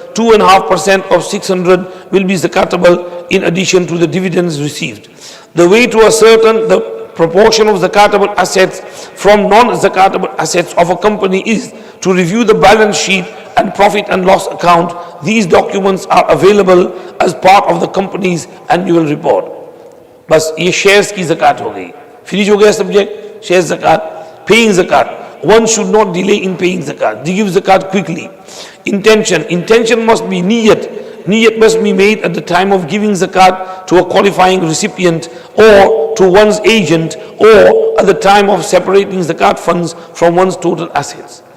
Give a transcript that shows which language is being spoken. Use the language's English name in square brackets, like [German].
[English] 2.5% of 600 will be zakatable in addition to the dividends received. The way to ascertain the proportion of zakatable assets from non-zakatable assets of a company is to review the balance sheet and profit and loss account. These documents are available as part of the company's annual report. [Hindi] बस ये shares की zakat हो गई. Finish हो गया subject. [English] Shares zakat, paying zakat. One should not delay in paying zakat. They give zakat quickly. Intention must be niyat. Niyat must be made at the time of giving zakat to a qualifying recipient or to one's agent, or at the time of separating zakat funds from one's total assets.